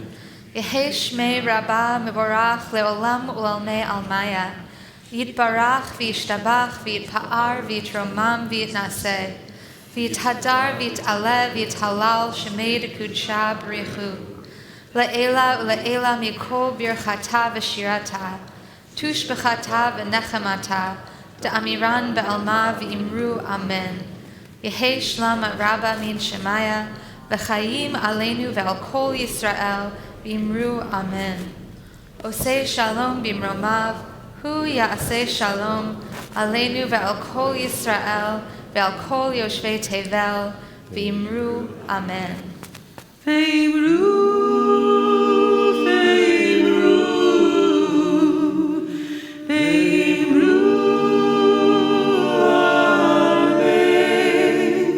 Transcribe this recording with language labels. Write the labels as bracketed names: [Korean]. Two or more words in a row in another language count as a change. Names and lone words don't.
[Aramaic] יהא שמיה רבא מברך לעלם ולעלמי עלמיא, יתברך וישתבח ויתפאר ויתרומם ויתנשא, ויתהדר ויתעלה ויתהלל שמיה דקודשא בריך הוא. לעלא ולעלא מכל ברכתא ושירתא, תשבחתא ונחמתא, דאמירן בעלמא ואמרו אמן. יהא שלמא רבא מן שמיא, וחיים עלינו ועל כל ישראל, ואמרו אמן. [Hebrew] עושה שלום במרומיו, הוא יעשה שלום, עלינו ועל כל ישראל, ועל כל יושבי תבל, ואמרו אמן. [Aramaic] ואמרו, ואמרו, ואמרו, amen.